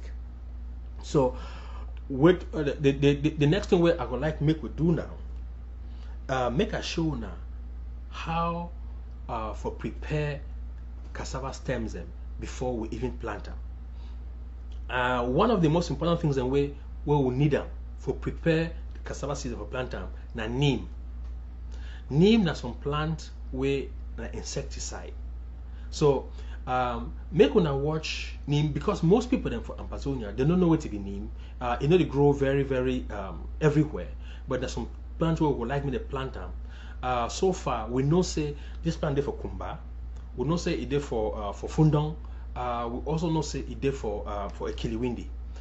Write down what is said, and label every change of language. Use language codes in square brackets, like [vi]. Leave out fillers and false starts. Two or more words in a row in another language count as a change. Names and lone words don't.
[wes] So with the next thing I would like make we do now, make a show now how for prepare cassava stems them before we even plant them. One of the most important things and where we need them for prepare the cassava seeds for plant them na neem. Neem na some plant where na insecticide. So make una watch neem because most people then for Ambazonia they don't know what to be neem. You know they grow very everywhere, but there's some plants where we would like me to plant them. So far we know say this plant there for kumba, we know say it there for fundong. We also know say it there for a kiliwindi.